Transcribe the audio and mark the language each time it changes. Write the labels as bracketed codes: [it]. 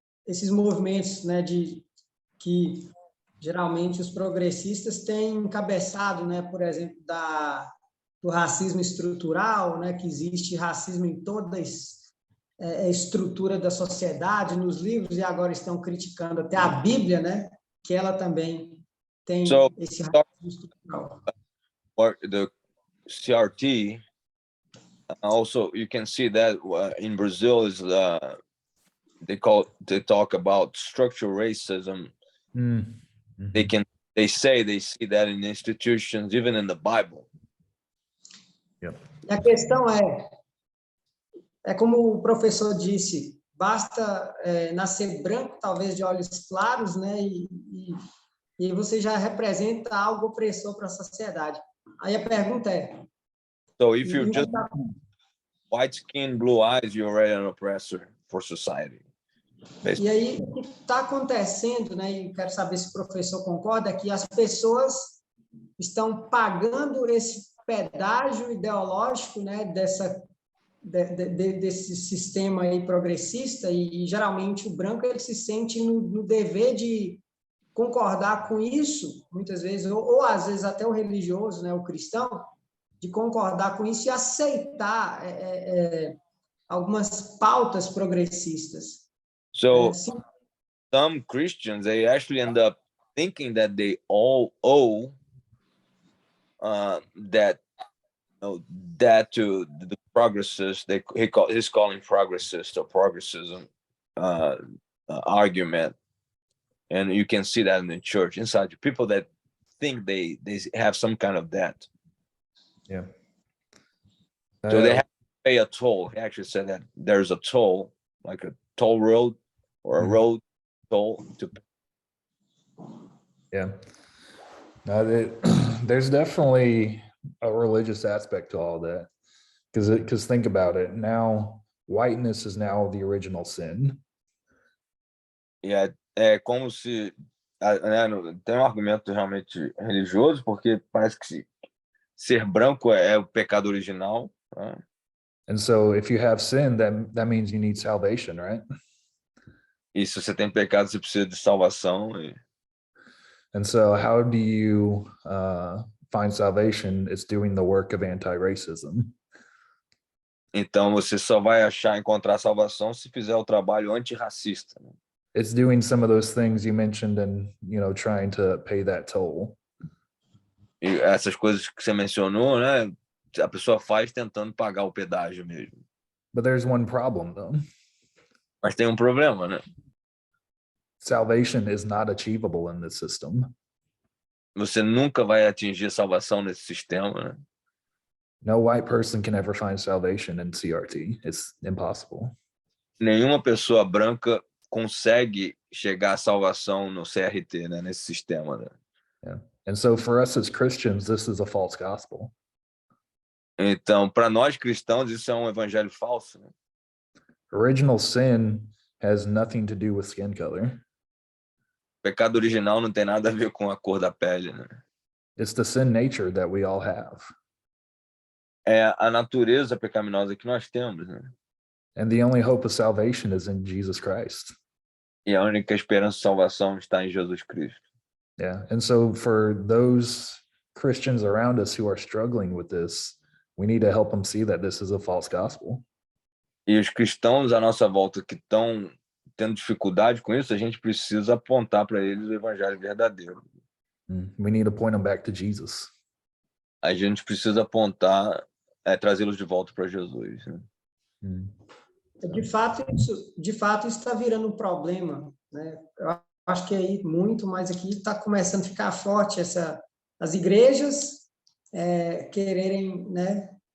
[pt] esses movimentos, né, que geralmente os progressistas têm encabeçado, né, por exemplo, do racismo estrutural, né, que existe racismo em toda a estrutura da sociedade, nos livros, e agora estão criticando até a Bíblia, né, que ela também tem [en] So, [pt] esse racismo estrutural. [en] or the CRT, also you can see that in Brazil is they talk about structural racism. They say they see that in institutions, even in the Bible. Yep. [pt] E a questão é como o professor disse, basta nascer branco, talvez de olhos claros, né, e você já representa algo opressor para a sociedade. Aí a pergunta é... [en] So if you're just white skin, blue eyes, you're already an oppressor for society. [pt] E aí, o que está acontecendo, né, e quero saber se o professor concorda, é que as pessoas estão pagando esse pedágio ideológico, né, desse sistema aí progressista, e geralmente o branco ele se sente no dever de concordar com isso, muitas vezes, ou às vezes até o religioso, né, o cristão, de concordar com isso e aceitar algumas pautas progressistas. [en] So some Christians, they actually end up thinking that they all owe that to the progressists. He's calling progressist or progressism argument, and you can see that in the church inside people that think they have some kind of debt. Yeah. So they have to pay a toll. He actually said that there's a toll, like a toll road or a road toll to pay. Yeah. There's definitely a religious aspect to all that, because think about it. Now, whiteness is now the original sin. [pt] Yeah, é como se tem um argumento realmente religioso, porque parece que ser branco é o pecado original. Né? [en] And so if you have sin, that means you need salvation, right? [pt] E se você tem pecado, você precisa de salvação. [en] And so how do you find salvation? It's doing the work of anti-racism. [pt] Então você só vai encontrar salvação se fizer o trabalho antirracista. Né? [en] It's doing some of those things you mentioned and, trying to pay that toll. [pt] E essas coisas que você mencionou, né? A pessoa faz tentando pagar o pedágio mesmo. [en] But there's one problem, though. [pt] Mas tem um problema, né? [en] Salvation is not achievable in this system. [pt] Você nunca vai atingir salvação nesse sistema, né? [en] No white person can ever find salvation in CRT. It's impossible. [pt] Nenhuma pessoa branca consegue chegar à salvação no CRT, né? Nesse sistema, né? [en] Yeah. And so for us as Christians, this is a false gospel. [pt] Então, para nós cristãos, isso é um evangelho falso. Né? [en] Original sin has nothing to do with skin color. [pt] O pecado original não tem nada a ver com a cor da pele, né? [en] It's the sin nature that we all have. [pt] É a natureza pecaminosa que nós temos, né? [en] And the only hope of salvation is in Jesus Christ. [pt] E a única esperança de salvação está em Jesus Cristo. [en] Yeah. And so for those Christians around us who are struggling with this, we need to help them see that this is a false gospel. [pt] E os cristãos à nossa volta que estão tendo dificuldade com isso, a gente precisa apontar para eles o evangelho verdadeiro. [en] We need to point them back to Jesus. [pt] A gente precisa apontar, trazê-los de volta para Jesus. Né? De fato, isso está virando um problema, né? Eu acho que aí muito, mas aqui está começando a ficar forte as igrejas quererem, né?